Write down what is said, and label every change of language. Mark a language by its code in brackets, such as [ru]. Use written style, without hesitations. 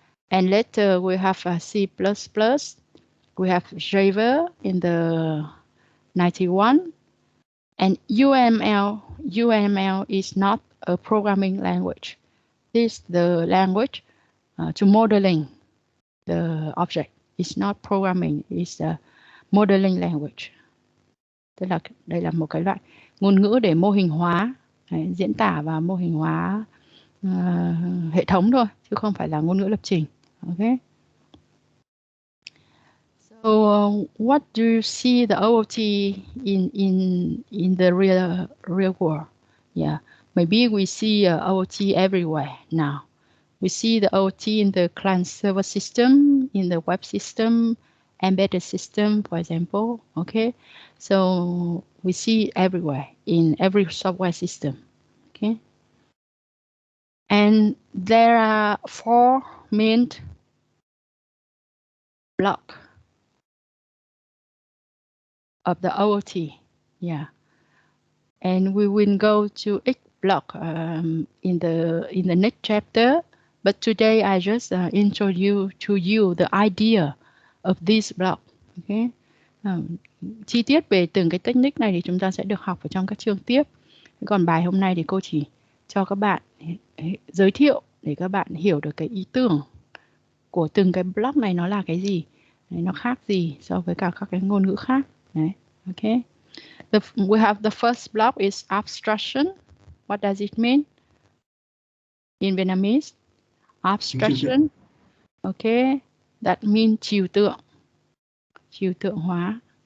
[en] And later we have C++. We have Java in the 91. And UML. UML is not a programming language. This is the language to modeling the object. It's not programming, it's a modeling language. [vi] Tức là đây là một cái loại ngôn ngữ để mô hình hóa, diễn tả và mô hình hóa hệ thống thôi, chứ không phải là ngôn ngữ lập trình. [en] Okay. So what do you see the OOT in the real world? Yeah, maybe we see OOT everywhere now. We see the OOT in the client server system, in the web system, embedded system, for example. Okay, so we see everywhere in every software system. Okay, and there are 4 main blocks of the OOT. Yeah, and we will go to each block in the next chapter. But today I just introduce to you the idea of this block. Okay. [vi] Chi tiết về từng cái technique này thì chúng ta sẽ được học ở trong các chương tiếp. Còn bài hôm nay thì cô chỉ cho các bạn giới thiệu để các bạn hiểu được cái ý tưởng của từng cái block này nó là cái gì, nó khác gì so với cả các cái ngôn ngữ khác. Đấy. Okay. [en] We have the first block is abstraction. What does it mean in Vietnamese? Abstraction. Okay, that means [vi] trừu tượng hóa.